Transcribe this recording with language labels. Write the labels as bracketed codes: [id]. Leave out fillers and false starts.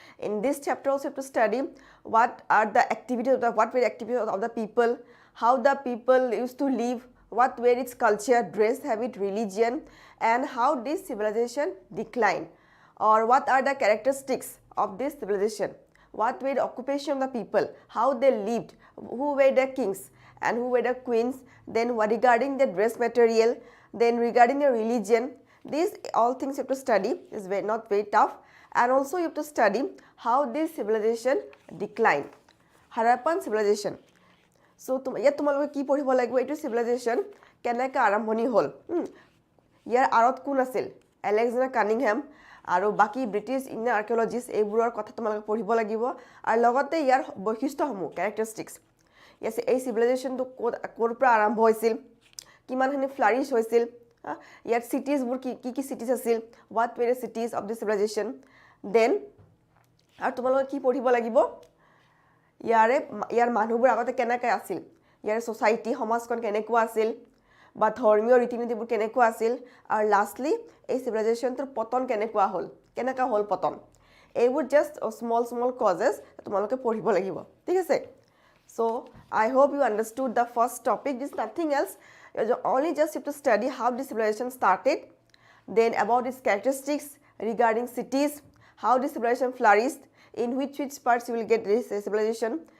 [en] In this chapter also you have to study what are the activities of the people, how the people used to live, what were its culture, dress habit, religion, and how this civilization declined, or what are the characteristics of this civilization, what were the occupation of the people, how they lived, who were the kings and who were the queens, then regarding the dress material, then regarding the religion. These all things you have to study. Is not very tough. And also you have to study how this civilization declined. Harappan civilization. [as] So ইয়াত তোমালোকে কি পঢ়িব লাগিব, এইটো civilization কেনেকৈ আৰম্ভণি হ'ল, ইয়াৰ আঁৰত কোন আছিল, এলেক্সেণ্ডাৰ কানিংহাম আৰু বাকি ব্ৰিটিছ ইণ্ডিয়ান আৰ্কিঅলজিষ্ট, এইবোৰৰ কথা তোমালোকে পঢ়িব লাগিব। আৰু লগতে ইয়াৰ বৈশিষ্ট্যসমূহ, কেৰেক্টাৰিষ্টিক্স, এই চিভিলাইজেশ্যনটো ক'ৰ পৰা আৰম্ভ হৈছিল, কিমানখিনি ফ্লাৰিছ হৈছিল, ইয়াত চিটিজবোৰ কি চিটিজ আছিল, [en] What were the cities of the civilisation. [as] Then আৰু তোমালোকে কি পঢ়িব লাগিব, ইয়াৰ মানুহবোৰ আগতে কেনেকৈ আছিল, ইয়াৰ ছ'চাইটি সমাজখন কেনেকুৱা আছিল, বা ধৰ্মীয় ৰীতি নীতিবোৰ কেনেকুৱা আছিল, আৰু লাষ্টলি এই চিভিলাইজেশ্যনটোৰ পতন কেনেকুৱা হ'ল পতন। এইবোৰ জাষ্ট স্মল কজেছ তোমালোকে পঢ়িব লাগিব, ঠিক আছে। [en] So I hope you understood the first topic. This is nothing else. You only just have to study how this civilization started, then about its characteristics regarding cities, how this civilization flourished, in which parts you will get this civilization.